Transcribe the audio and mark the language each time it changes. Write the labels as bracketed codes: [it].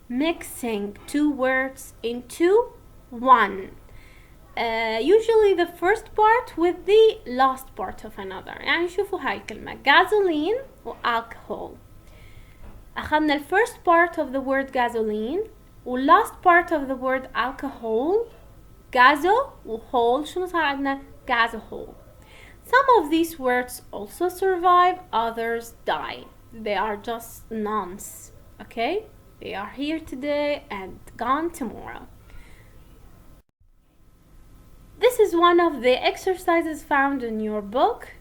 [en] Mixing two words into one. Usually the first part with the last part of another. [ar] يعني شوفوا هاي الكلمة gasoline و alcohol. أخذنا ال [en] first part of the word gasoline و last part of the word alcohol. [ar] gaso و hole شنو صار عندنا؟ gasohol. [en] Some of these words also survive, others die. They are just nouns, okay? They are here today and gone tomorrow. This is one of the exercises found in your book.